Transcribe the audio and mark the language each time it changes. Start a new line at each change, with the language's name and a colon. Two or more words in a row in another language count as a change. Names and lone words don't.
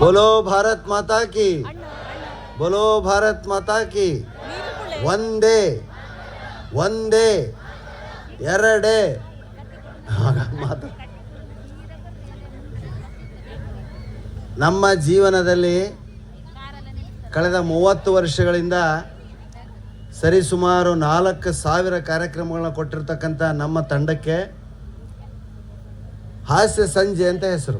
Hindi: बोलो भारत माता की, बोलो भारत माता की.
Kannada: ಒಂದೇ ಒಂದೇ ಎರಡೇ ಮಾತು. ನಮ್ಮ ಜೀವನದಲ್ಲಿ ಕಳೆದ 30 ವರ್ಷಗಳಿಂದ ಸರಿಸುಮಾರು 4,000 ಕಾರ್ಯಕ್ರಮಗಳನ್ನ ಕೊಟ್ಟಿರ್ತಕ್ಕಂಥ ನಮ್ಮ ತಂಡಕ್ಕೆ ಹಾಸ್ಯ ಸಂಜೆ ಅಂತ ಹೆಸರು.